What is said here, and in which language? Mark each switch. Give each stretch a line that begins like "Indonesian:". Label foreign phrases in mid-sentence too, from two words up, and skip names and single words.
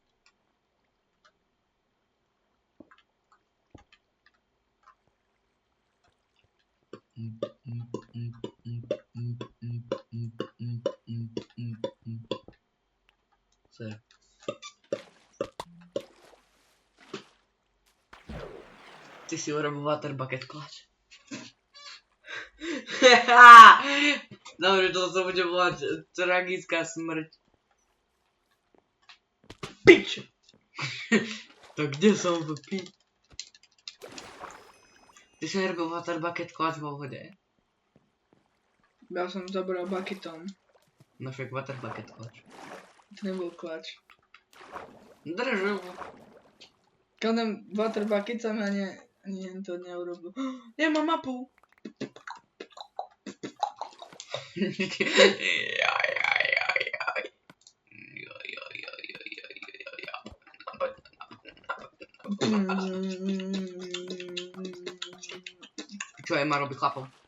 Slovak: Co je? Ty si urobil
English: water bucket clutch.
Slovak: Dobre, to sa bude volať tragická smrť. Pič! To kde som v pič? Ty si robil
English: water bucket clutch
Slovak: vo vode. Ja som zabral bucketom. No však
English: water bucket clutch.
Slovak: To nebol clutch. Držu. Keď
English: water bucket
Slovak: som ani to neurobil. Nemám mapu! Čo je, má robiť chlapom?